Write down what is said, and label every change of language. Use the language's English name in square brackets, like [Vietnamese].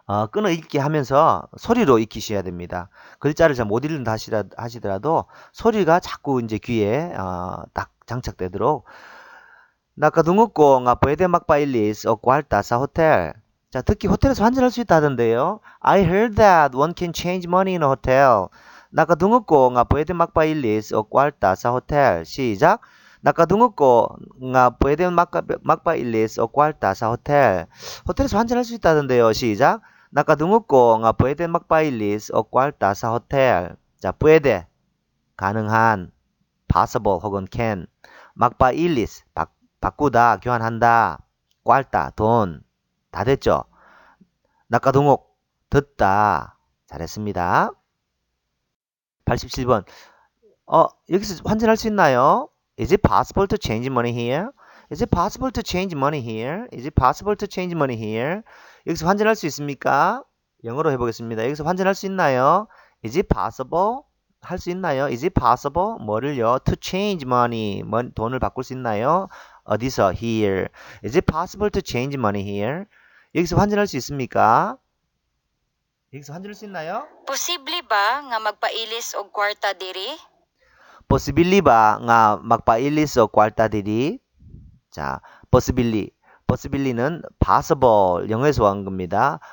[Korean] 끊어 읽기 하면서 소리로 익히셔야 됩니다. 글자를 잘 못 읽는다 하시더라도 소리가 자꾸 이제 귀에 딱 장착되도록. [Cebuano] Nakadungog ko nga pwede magpailis o kwarta sa hotel. [Korean] 자, 특히 호텔에서 환전할 수 있다던데요. [English] I heard that one can change money in a hotel. [Cebuano] Nakadungog ko nga pwede magpailis o kwarta sa hotel. [Korean] 시작. [Cebuano] Nakadungog ko nga pwede magpailis o kwarta sa hotel. [Korean] 호텔에서 환전할 수 있다던데요. 시작. [Cebuano] Nakadungog ko nga pwede magpailis o kwarta sa hotel. [Korean] 자, pwede, 가능한, possible 혹은 can. magpailis, 바꾸다, 교환한다. kwarta, 돈. 다 됐죠? nakadungog, 듣다. 잘했습니다. 87번. 여기서 환전할 수 있나요? [English] Is it possible to change money here? Is it possible to change money here? Is it possible to change money here? [Korean] 여기서 환전할 수 있습니까? 영어로 해보겠습니다. 여기서 환전할 수 있나요? [English] Is it possible? [Korean] 할 수 있나요? [English] Is it possible? 뭐를요? To change money. [Korean] 돈을 바꿀 수 있나요? 어디서? Here. [English] Is it possible to change money here? [Korean] 여기서 환전할 수 있습니까? 여기서 환전할 수 있나요? [Cebuano] Posible ba nga magpailis og kwarta diri? Possibly ba nga magpailis o kwarta diri? [Korean] 자, possibly는 possible, 영어에서 온 겁니다.